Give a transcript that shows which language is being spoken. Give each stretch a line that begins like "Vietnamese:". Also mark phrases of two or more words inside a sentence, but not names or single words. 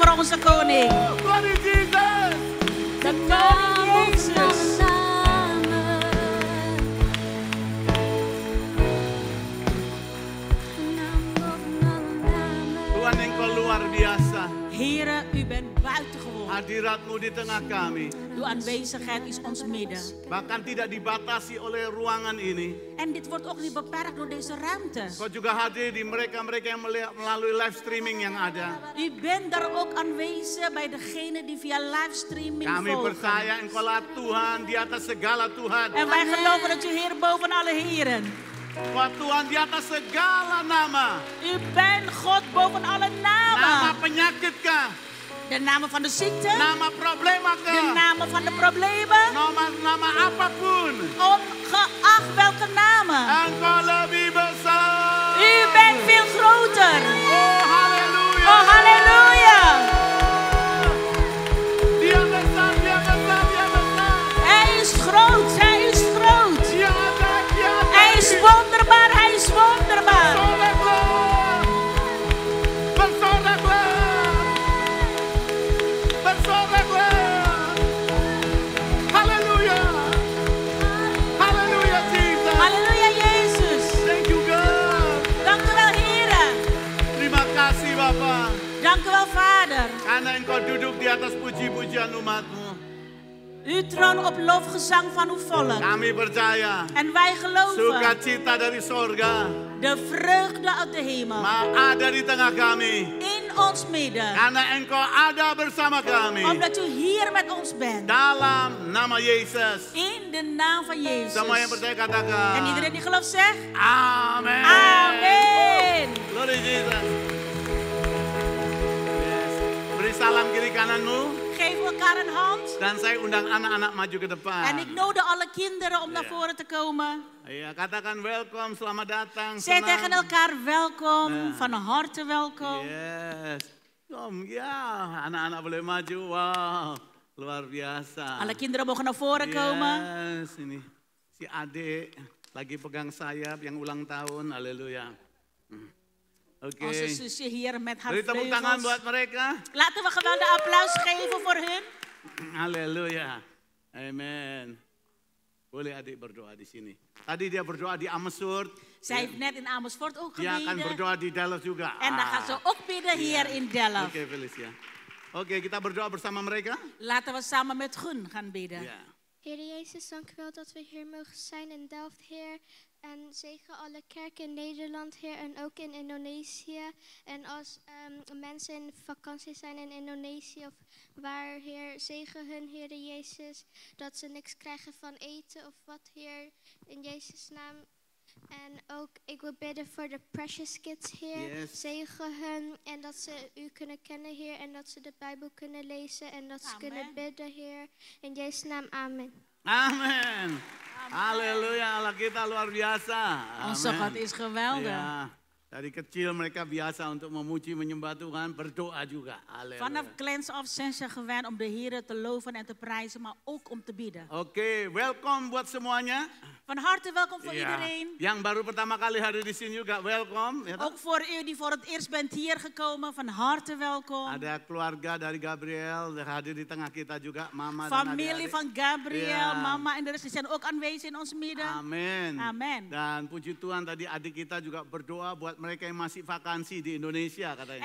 Dutch: onze koning.
English: Glory Jesus.
Dutch: De koning Jezus.
Indonesian: Tuhan Engkau luar biasa.
Dutch: Here, u bent buitengewoon.
Indonesian: Hadirat-Mu di tengah kami.
Dutch: Uw aanwezigheid is ons midden.
Indonesian: Bahkan tidak dibatasi oleh ruangan ini.
Dutch: En dit wordt ook niet beperkt door deze ruimte.
Indonesian: Kau juga hadir di mereka-mereka yang melalui
English: live streaming
Indonesian: yang ada.
Dutch: U bent daar ook aanwezig bij degenen die via livestreaming
Indonesian: Kami
Dutch: volgen.
Indonesian: percaya Engkau lah Tuhan di atas segala Tuhan.
Dutch: En wij geloven dat u Heer boven alle heren.
Indonesian: Wah Tuhan di atas segala nama.
Dutch: U bent God boven alle
Indonesian: Nama
Dutch: namen.
Indonesian: penyakit kah?
Dutch: De namen van de ziekte,
Indonesian: Nama problema
Dutch: de
Indonesian: kah?
Dutch: namen van de problemen,
Indonesian: Nama apapun.
Dutch: ongeacht welke namen.
Indonesian: Engkau lebih besar.
Dutch: U bent veel groter.
Indonesian: Oh haleluya.
Dutch: Oh halleluja.
Indonesian: Dia besar, dia besar, dia besar.
Dutch: Hij is groot, hij is groot.
Indonesian: Dia ada, dia ada.
Dutch: Hij is wonderbaar, hij is wonderbaar.
Indonesian: Bersoraklah. Bersoraklah. Bersoraklah. Haleluya. Haleluya Jesus.
Dutch: Halleluja Jezus.
English: Thank you God.
Dutch: Dank u wel Heren.
Indonesian: Terima kasih Bapa.
Dutch: Dank u wel Vader.
Indonesian: Karena Engkau duduk di atas puji-pujian umat-Mu.
Dutch: U troont op lofgezang van uw volk.
Indonesian: Kami percaya
Dutch: En wij geloven
Indonesian: sukacita dari sorga
Dutch: de vreugde uit de hemel
Indonesian: ada di tengah kami.
Dutch: in ons midden.
Indonesian: Karena Engkau ada bersama kami.
Dutch: Omdat u hier met ons bent.
Indonesian: Dalam nama Yesus.
Dutch: In de naam van Jezus.
Indonesian: Semua yang percaya katakan.
Dutch: En iedereen die gelooft zegt. Amen. Amen.
English: Glory Jesus. Yes.
Indonesian: Beri salam kiri kananmu.
Dutch: Geef elkaar een hand.
Indonesian: Dan saya undang anak-anak maju ke depan.
Dutch: En ik nodig alle kinderen om naar voren te komen.
Indonesian: Iya, katakan welcome, selamat datang.
Dutch: Zeg
Indonesian: senang.
Dutch: tegen elkaar welkom. Ja. Van harte welkom. Yes. Kom,
Indonesian: ya, anak-anak boleh maju. Wow, luar biasa.
Dutch: Alle kinderen mogen naar voren komen.
Indonesian: Yes, ini si adik lagi pegang sayap yang ulang tahun. Haleluya. Oke.
Dutch: Onze zusje hier met haar
Indonesian: Beri tepuk tangan
Dutch: vleugels.
Indonesian: buat mereka.
Dutch: Laten we geweldig applaus geven voor hun.
Indonesian: Haleluya. Amen. Boleh adik berdoa di sini. Tadi dia berdoa di Amersfoort.
Dutch: Zij heeft net in Amersfoort ook
Indonesian: Dia akan
Dutch: gebeden.
Indonesian: berdoa di Dallas juga.
Dutch: En dan gaat ze ook bidden hier in Delft.
Indonesian: Oke, Felicia. Oke, kita berdoa bersama mereka.
Dutch: Laten we samen met hun gaan bidden. Ya. Heer Jezus, dank u wel dat we hier mogen zijn in Delft, Heer. En zegen alle kerken in Nederland, Heer, en ook in Indonesië. En als mensen in vakantie zijn in Indonesië of waar, Heer, zegen hun, Heer Jezus. Dat ze niks krijgen van eten of wat, Heer, in Jezus' naam. En ook, ik wil bidden voor de Precious Kids, Heer. Yes. Zegen hun en dat ze u kunnen kennen, Heer. En dat ze de Bijbel kunnen lezen en dat ze Amen. kunnen bidden, Heer. In Jezus' naam, amen.
Indonesian: Amin. Haleluya, Allah kita luar biasa.
Dutch: Onze
Indonesian: Amin.
Dutch: God is geweldig.
Indonesian: Ya, dari kecil mereka biasa untuk memuji, menyembah Tuhan, berdoa juga. Haleluya.
Dutch: Vanaf kleins af zijn ze gewend om de Heer te loven en te prijzen, maar ook om te bidden.
Indonesian: Oke, welcome buat semuanya.
Dutch: Van harte welkom voor
Indonesian: Ya,
Dutch: iedereen.
Indonesian: yang baru pertama kali hadir di sini juga welcome. Ya,
Dutch: Ook voor u die voor het eerst bent hier gekomen, van harte welkom.
Indonesian: ada keluarga dari Gabriel hadir di tengah kita juga, mama dan
Dutch: Familie
Indonesian: adik-adik.
Dutch: van Gabriel, Ja. mama en de rest die zijn ook aanwezig in ons midden.
Indonesian: Amin.
Dutch: Amen.
Indonesian: Dan puji Tuhan tadi adik kita juga berdoa buat mereka yang masih vakansi di Indonesia katanya.